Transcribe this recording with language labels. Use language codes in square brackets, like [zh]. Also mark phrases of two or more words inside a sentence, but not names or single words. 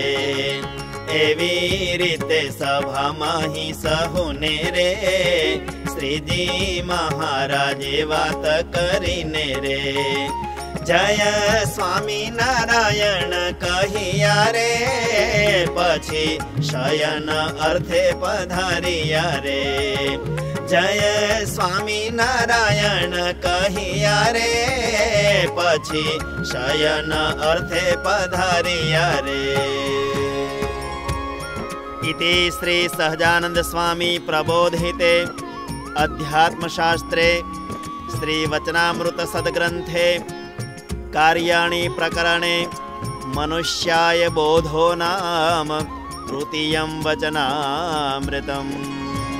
[gu] એવી રીતે સભા માહી સહુને રે, શ્રીજી મહારાજે વાત કરીને રે। જય સ્વામી નારાયણ કહિયા રે, પછી શયન અર્થે પધારિયા રે। જય સ્વામી નારાયણ કહિયા રે, પછી શયન અર્થે પધારિયા રે। [sa] इति श्री सहजानंद स्वामी प्रबोधिते अध्यात्मशास्त्रे श्री वचनामृत सद्ग्रंथे कार्याणि प्रकरणे मनुष्याय बोधो नाम तृतीयं वचनामृतम्।